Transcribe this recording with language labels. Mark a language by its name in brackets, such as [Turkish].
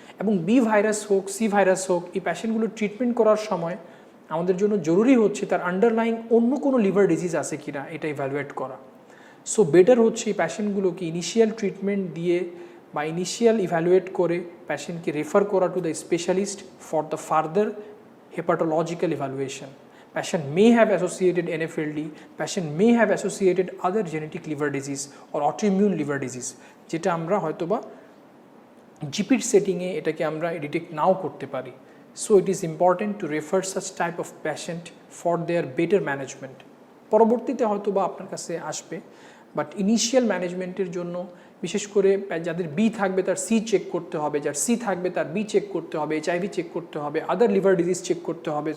[Bangla] এবং B virus হোক C virus হোক, এই প্যাশেন্টগুলো ট্রিটমেন্ট করার সময় আমাদের জন্য জরুরি হচ্ছে তার আন্ডারলাইং অন্য কোনো লিভার ডিজিজ আছে কিনা এটা ইভ্যালুয়েট করা। সো বেটার হচ্ছে এই প্যাশেন্টগুলোকে ইনিশিয়াল ট্রিটমেন্ট দিয়ে বা ইনিশিয়াল ইভ্যালুয়েট করে প্যাশেন্টকে রেফার করা [English] To the specialist for the further hepatological evaluation. Patient may have associated NFLD, patient may have associated other genetic liver disease or autoimmune liver disease, [Bangla] যেটা আমরা হয়তোবা জিপির সেটিংয়ে এটাকে আমরা ডিটেক্ট নাও করতে পারি। [English] So it is important to refer such type of patient for their better management. [Bangla] পরবর্তীতে হয়তোবা আপনার কাছে আসবে, বাট ইনিশিয়াল ম্যানেজমেন্টের জন্য বিশেষ করে যাদের বি থাকবে তার সি চেক করতে হবে, যার সি থাকবে তার বি চেক করতে হবে, HIV চেক করতে হবে, আদার লিভার ডিজিজ চেক করতে হবে।